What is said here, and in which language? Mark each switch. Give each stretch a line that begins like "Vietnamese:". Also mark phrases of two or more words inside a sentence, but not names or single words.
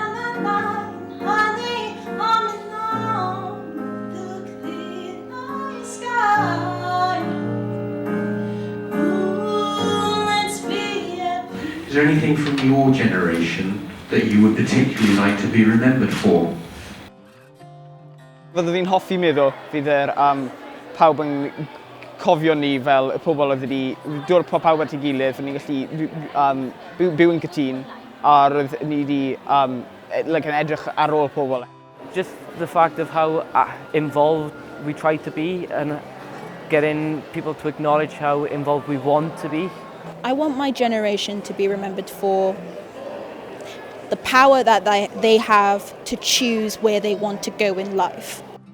English: Is there anything from your generation that you would particularly like to be remembered for?
Welsh: Fyddwn fi'n hoffi meddwl fydd pawb yn cofio ni fel y pobl oedd wedi dod pawb at ei gilydd, fyddwn ni'n gallu byw yn cytun a roedd ni wedi edrych ar ôl pobl.
English: Just the fact of how involved we try to be and getting people to acknowledge how involved we want to be. I want my generation to be remembered for the power that they have to choose where they want to go in life.